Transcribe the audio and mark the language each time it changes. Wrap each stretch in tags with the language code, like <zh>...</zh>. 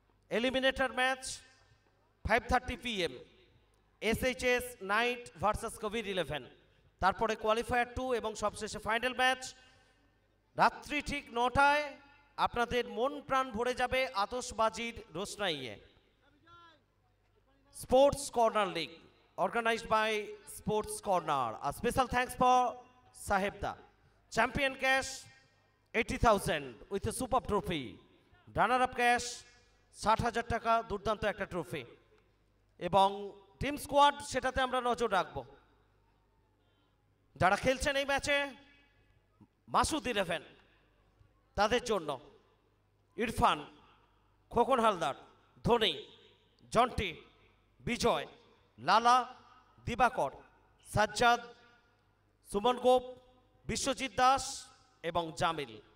<bn>Eliminator match 5:30 PM SHS night versus কবির 11। তারপরে qualifier 2 এবং সবশেষে ফাইনাল ম্যাচ রাত্রি ঠিক 9টায়। আপনাদের মন প্রাণ ভরে যাবে আতশবাজির রোশনাইয়ে। Sports corner league</bn> <en>organized by Sports Corner. A special thanks for Sahebda. Champion cash 80,000 with a super trophy. Runner up cash</en> <bn>60,000 টাকা, দুর্দান্ত একটা ট্রফি। এবং টিম স্কোয়াড সেটাতে আমরা নজর রাখবো। যারা খেলছেন এই ম্যাচে মাসুদ 11 তাদের জন্য ইরফান, খোকন হালদার, ধোনি, জন্টি, বিজয়, লালা, দিবাকর, সাজ্জাদ, সুমন গোপ, বিশ্বজিৎ দাস এবং জামিল।</bn>